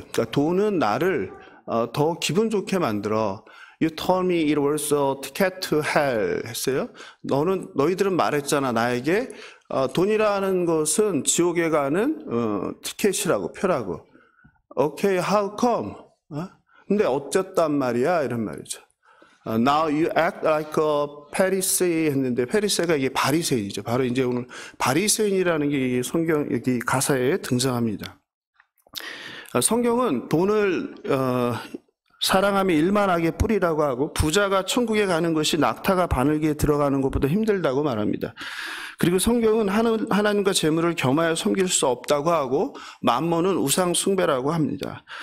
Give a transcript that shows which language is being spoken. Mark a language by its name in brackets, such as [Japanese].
[Korean] 그러니까 돈은 나를 더 기분 좋게 만들어. [English] You told me it was a ticket to hell [Korean] 했어요. 너희들은 말했잖아, 나에게 돈이라는 것은 지옥에 가는 티켓이라고, 표라고. [English] Okay, how come? [Korean] 근데 어쨌단 말이야, 이런 말이죠. [English] Now you act like a Pharisee [Korean] 했는데, 페리새가 이게 바리새인이죠. 바로 이제 오늘 바리새인이라는 게 성경 여기 가사에 등장합니다. 성경은 돈을 사랑함이 일만하게 뿌리라고 하고 부자가 천국에 가는 것이 낙타가 바늘기에 들어가는 것보다 힘들다고 말합니다. 그리고 성경은 하나님과 재물을 겸하여 섬길 수 없다고 하고 만몬은 우상 숭배라고 합니다.